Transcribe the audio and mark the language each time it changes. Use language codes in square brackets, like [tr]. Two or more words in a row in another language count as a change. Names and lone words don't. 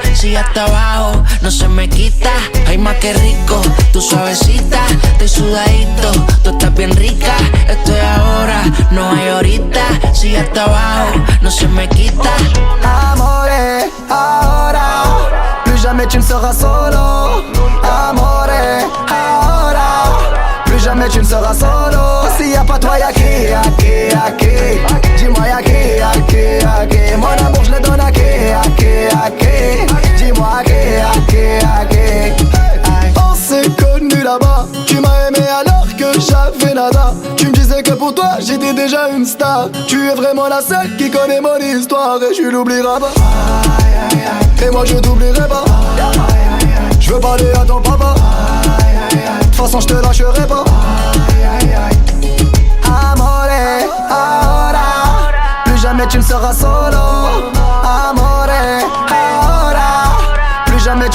[es] Si hasta abajo, no se me quita. Ay, más que rico, tú suavecita, estoy sudadito. Tú estás bien rica, esto es ahora, no hay ahorita. Si hasta abajo, no se me quita. Amore, ahora, [fr] plus jamais tu ne seras solo. [it] Amore, [es] ahora, [fr] plus jamais tu ne seras solo. S'il y a pas toi, y'a qui, y'a qui, y'a qui? Dis-moi y'a qui, y'a qui, y'a qui? Mon amour je le donne à qui, y'a qui, y'a qui? Dis-moi à qui, y'a qui, y'a qui? On s'est connus là-bas, tu m'as aimé alors que j'avais nada. Tu me disais que pour toi j'étais déjà une star. Tu es vraiment la seule qui connaît mon histoire et je l'oublierai pas. Et moi je t'oublierai pas. Je veux parler à ton papa. De toute façon je te lâcherai pas. Amore, ahora, plus jamais tu ne seras solo. [it] Amore, [es] ahora, plus